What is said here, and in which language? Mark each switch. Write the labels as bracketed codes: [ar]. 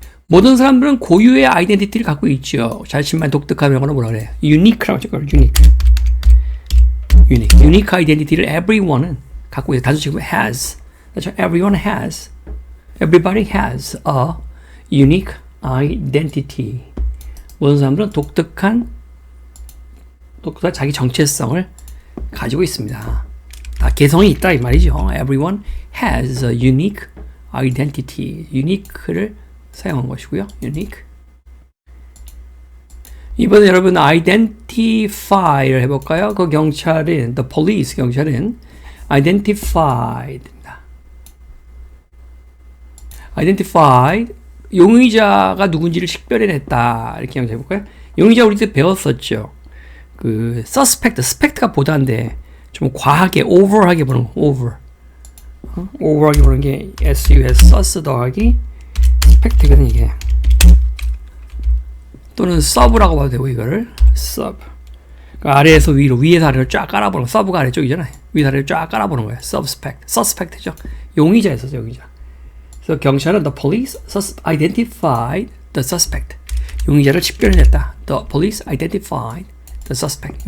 [ko] 모든 사람들은 고유의 아이덴티티를 갖고 있죠. 자신만 독특한 영어로 뭐라 그래요? unique라고 하죠. unique 아이덴티티를 everyone은 갖고 있어요. 단수식으로 has. 그렇죠? everyone has. [en] everybody has a unique identity. [ko] 모든 사람들은 독특한 자기 정체성을 가지고 있습니다. 개성이 있다 이 말이죠. [en] Everyone has a unique identity. [ko] unique를 사용한 것이고요. unique. 이번에 여러분 identify를 해볼까요? 그 경찰은 [en] the police [ko] 경찰은 identified입니다. identified 용의자가 누군지를 식별해냈다 이렇게 해볼까요? 용의자 우리 때 배웠었죠. 그 suspect가 보다인데 좀 과하게 over하게 보는 거 over하게 보는 게 sus 더하기 spect거든 이게. 또는 sub라고 봐도 되고 이거를 sub. 그러니까 아래에서 위로 위에서 아래로 쫙 깔아보는 거. sub가 아래쪽이잖아요. 위에서 아래로 쫙 깔아보는 거예요. suspect죠. 용의자였었죠. 용의자. 그래서 경찰은 [en] the police identified the suspect. [ko] 용의자를 식별해냈다. [en] The police identified the suspect.